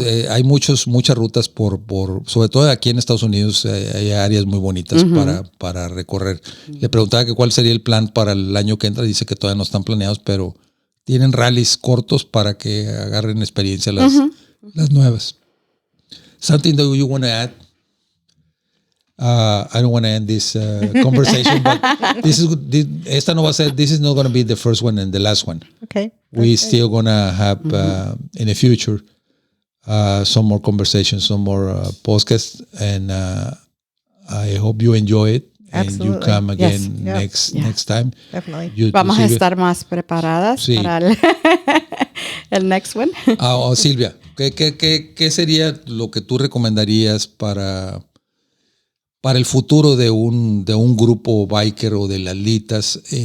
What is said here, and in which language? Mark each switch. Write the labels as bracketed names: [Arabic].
[Spanish] Hay muchas rutas sobre todo aquí en Estados Unidos hay áreas muy bonitas para recorrer. Le preguntaba que cuál sería el plan para el año que entra. Dice que todavía no están planeados, pero tienen rallies cortos para que agarren experiencia las nuevas. [English] Something that you want to add? I don't want to end this conversation, but this is not going to be the first one and the last one. Okay. We're still going to have in the future some more conversations, some more podcasts, and I hope you enjoy it. Absolutely. And you come again next time. Definitely. [Spanish] Vamos a estar más preparadas para el [English] next one. [Spanish] Sylvia, ¿qué sería lo que tú recomendarías para el futuro de un grupo biker o de las LITA'S?